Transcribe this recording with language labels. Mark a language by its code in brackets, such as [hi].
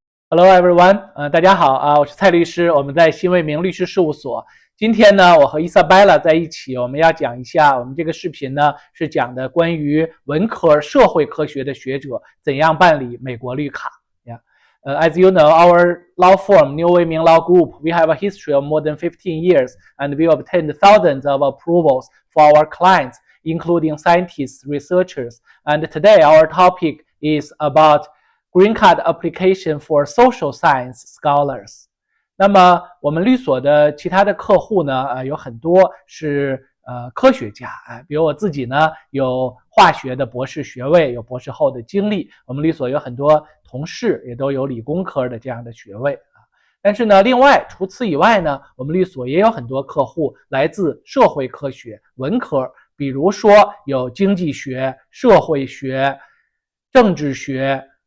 [en] Hello everyone， [zh] 大家好啊，我是蔡律师，我们在新卫明律师事务所。今天呢，我和伊莎贝拉在一起，我们要讲一下我们这个视频呢是讲的关于文科社会科学的学者怎样办理美国绿卡。 [en] As you know, our law firm, New Wei Ming Law Group, we have a history of more than 15 years, and we obtained thousands of approvals for our clients, including scientists, researchers. And today, our topic is about Green Card application for social science scholars. [zh] 那么我们律所的其他的客户呢，有很多是科学家，比如我自己呢有化学的博士学位，有博士后的经历。我们律所有很多同事也都有理工科的这样的学位啊。但是呢，另外除此以外呢，我们律所也有很多客户来自社会科学、文科，比如说有经济学、社会学、政治学。